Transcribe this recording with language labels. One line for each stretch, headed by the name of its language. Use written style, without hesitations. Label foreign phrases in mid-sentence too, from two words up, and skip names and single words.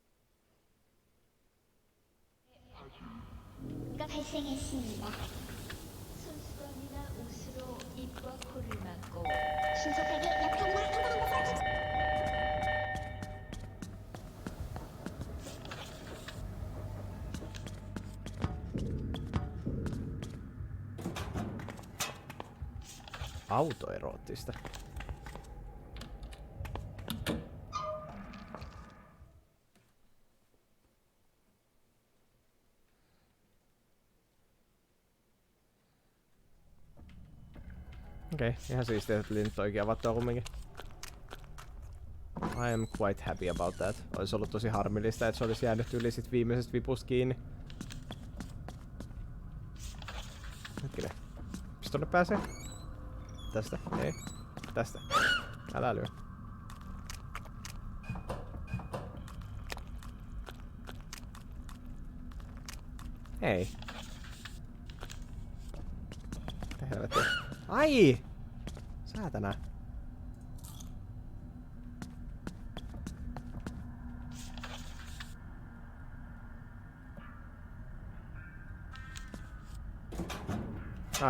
Korean: 손수건이나 옷으로 입과 코를 막고 신속하게 약한
Finnish: Autoeroottista. Okei, ihan siistiä, että tuli nyt oikein avattua kumminkin.
English: I am quite happy about that.
Finnish: Olisi ollut tosi harmillista, että se olisi jäänyt yli sit viimeisestä vipusta kiinni. Hetkinen. Mistä tonne pääsee? Tästä? Ei. Tästä. Älä lyö. Ei. Mitä helvettiä? Ai! Säätänä. Ah, no.